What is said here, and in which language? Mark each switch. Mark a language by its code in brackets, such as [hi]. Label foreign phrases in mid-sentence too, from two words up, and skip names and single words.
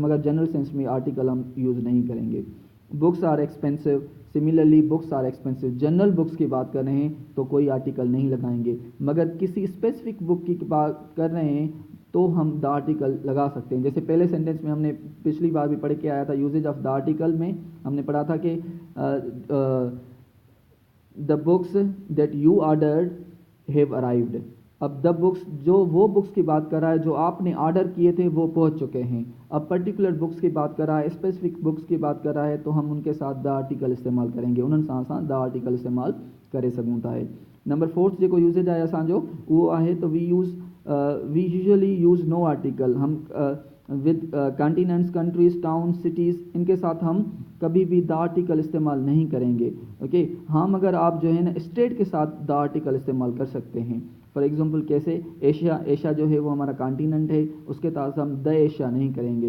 [ur] اگر مگر [en] general sense [ur] میں آرٹیکل ہم یوز نہیں کریں گے. [en] books are expensive, similarly books are expensive. general books [ur] کی بات کر رہے ہیں تو کوئی آرٹیکل نہیں لگائیں گے، مگر کسی [en] specific book [ur] کی بات کر رہے ہیں تو ہم [en] the article [ur] لگا سکتے ہیں. جیسے پہلے سینٹینس میں ہم نے پچھلی بار بھی پڑھ کے آیا تھا, [en] usages of the article [ur] میں ہم نے پڑھا تھا کہ [en] the books that you ordered have arrived. [ur] اب [en] the books, [ur] جو وہ بکس کی بات کر رہا ہے جو آپ نے آرڈر کیے تھے وہ پہنچ چکے ہیں. اب [en] particular books [ur] کی بات کر رہا ہے, [en] specific books [ur] کی بات کر رہا ہے، تو ہم ان کے ساتھ [en] the article [ur] استعمال کریں گے, [sd] उन्हनि सां [en] the article [sd] इस्तेमाल करे सघूं था। नंबर 4 जेको यूजेज आहे असांजो उहो आहे त [en] we usually use no article. [ur] ہم [en] with continents, countries, town, cities, [ur] ان کے ساتھ ہم کبھی بھی [en] the article [ur] استعمال نہیں کریں گے. اوکے ہاں، مگر آپ جو ہے نا سٹیٹ کے ساتھ [en] the article [ur] استعمال کر سکتے ہیں. [en] for example [ur] کیسے، ایشیا جو ہے وہ ہمارا کانٹیننٹ ہے، اس کے ساتھ ہم دی ایشیا نہیں کریں گے.